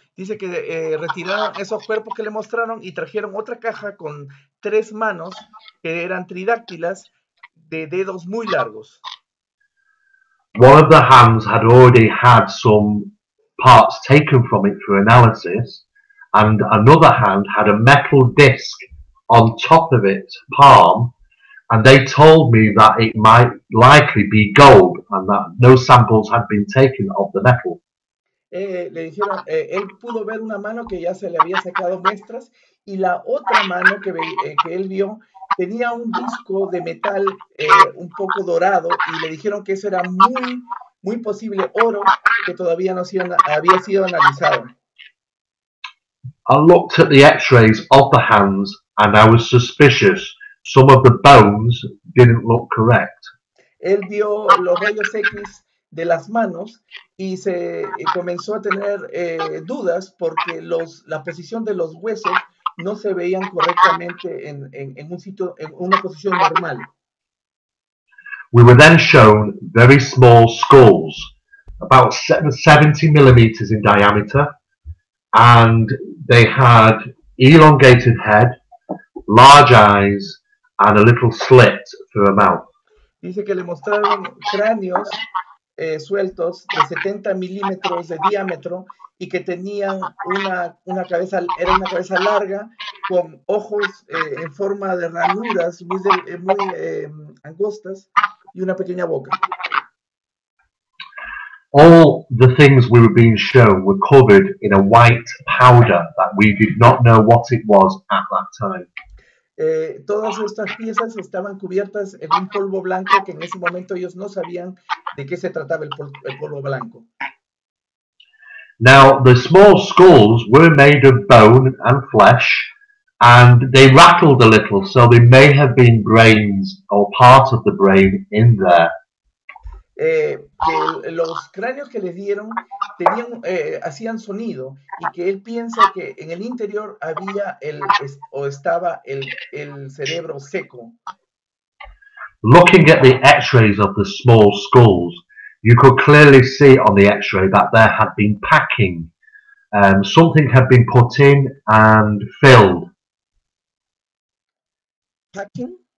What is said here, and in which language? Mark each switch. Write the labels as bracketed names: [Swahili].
[Spanish] Dice que retiraron esos cuerpos que le mostraron y trajeron otra caja con 3 manos que eran tridáctilas de dedos muy largos. [English] One of the hands had already had some parts taken from it for analysis, and another hand had a metal disc on top of its palm, and they told me that it might likely be gold and that no samples had been taken of the metal. [Spanish] Le dijeron, él pudo ver una mano que ya se le había sacado muestras y la otra mano que él vio tenía un disco de metal un poco dorado y le dijeron que eso era muy posible oro que todavía no había sido analizado. [English] I looked at the x-rays of the hands and I was suspicious. Some of the bones didn't look correct. [Spanish] Él vio los rayos X de las manos y comenzó a tener dudas porque la posición de los huesos no se veían correctamente en un sitio, en una posición normal. [English] We were then shown very small skulls, about 70 millimeters in diameter, and they had elongated head, large eyes, and a little slit for a mouth. [Spanish] Dice que le mostraron cráneos sueltos de 70 milímetros de diámetro y que tenían una cabeza larga con ojos en forma de ranuras muy angostas y una pequeña boca. [English] All the things we were being shown were covered in a white powder that we did not know what it was at that time. [Spanish] Todas estas piezas estaban cubiertas en un polvo blanco que en ese momento ellos no sabían de qué se trataba el polvo blanco. [English] Now, the small skulls were made of bone and flesh, and they rattled a little, so they may have been brains or part of the brain in there. [Spanish] Que los cráneos que les dieron hacían sonido y que él piensa que en el interior había estaba el cerebro seco. [English] Looking at the x-rays of the small skulls, you could clearly see on the x-ray that there had been packing. Something had been put in and filled. Packing?